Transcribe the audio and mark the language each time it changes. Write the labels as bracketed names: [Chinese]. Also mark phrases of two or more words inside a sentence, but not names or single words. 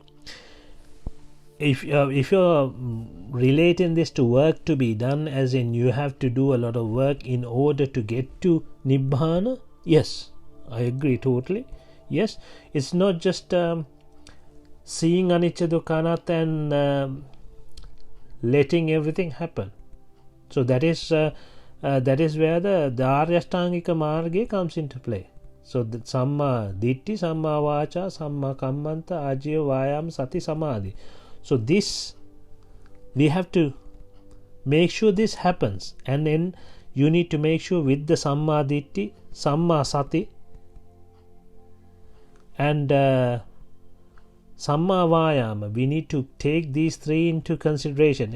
[English] If you're relating this to work to be done, as in you have to do a lot of work in order to get to nibbana, yes, I agree totally. Yes, it's not just seeing [Pali] anicca, dukkha, anatta [English] and letting everything happen. So that is where the [Sanskrit] आर्य अष्टाङ्गिक मार्ग [English] comes into play. [Pali] So the Samma Ditti, Samma Vacha, Samma Kammanta, Ajya, Vayam, Sati, Samadhi. [English] So this, we have to make sure this happens, and then you need to make sure with the [Pali] Samma Ditti, Samma Sati [English] and [Pali] Samma Vayama, [English] we need to take these three into consideration.